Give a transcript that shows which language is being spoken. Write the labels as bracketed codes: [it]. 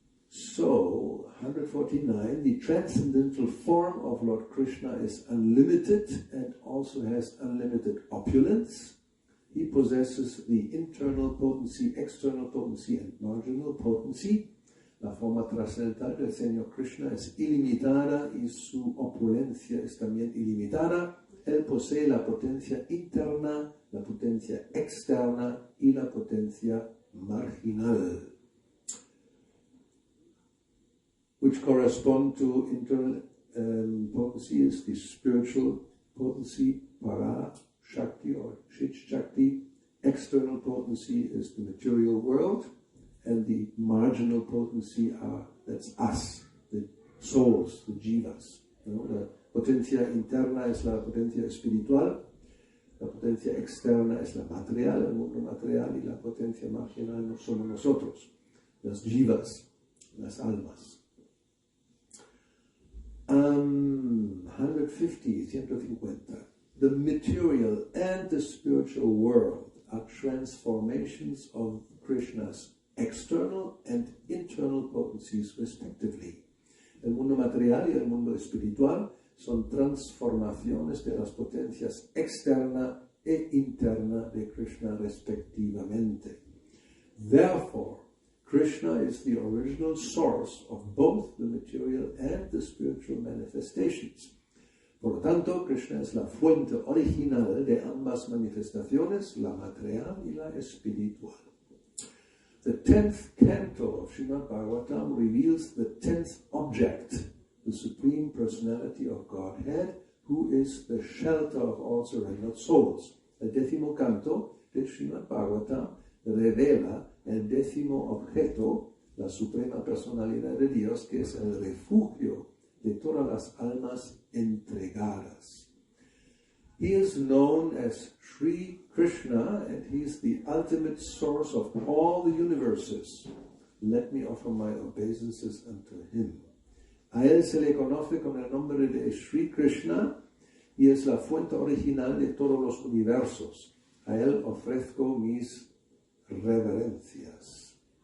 [en] So, 149, the transcendental form of Lord Krishna is unlimited and also has unlimited opulence. He possesses the internal potency, external potency and marginal potency. [es] La forma trascendental del Señor Krishna es ilimitada y su opulencia es también ilimitada. Él posee la potencia interna, la potencia externa y la potencia marginal, [en] which correspond to internal potency is the spiritual potency, para shakti or chit shakti. External potency is the material world, and the marginal potency that's us, the souls, the jivas. [es] La potencia interna es la potencia espiritual, la potencia externa es la material, el mundo material, y la potencia marginal no somos nosotros, las jivas, las almas. [en] 150. The material and the spiritual world are transformations of Krishna's external and internal potencies respectively. [es] El mundo material y el mundo espiritual son transformaciones de las potencias externa e interna de Krishna respectivamente. [en] Therefore, Krishna is the original source of both the material and the spiritual manifestations. [es] Por lo tanto, Krishna es la fuente original de ambas manifestaciones, la material y la espiritual. [en] The 10th canto of Srimad Bhagavatam reveals the 10th object, the Supreme Personality of Godhead, who is the shelter of all surrendered souls. [es] El 10º canto del Srimad Bhagavatam revela el 10º objeto, la suprema personalidad de Dios, que es el refugio de todas las almas entregadas. [en] He is known as Śrī Krishna, and he is the ultimate source of all the universes. Let me offer my obeisances unto him. [es] A él se le conoce con el nombre de Śrī Krishna y es la fuente original de todos los universos. A él ofrezco mis reverencias.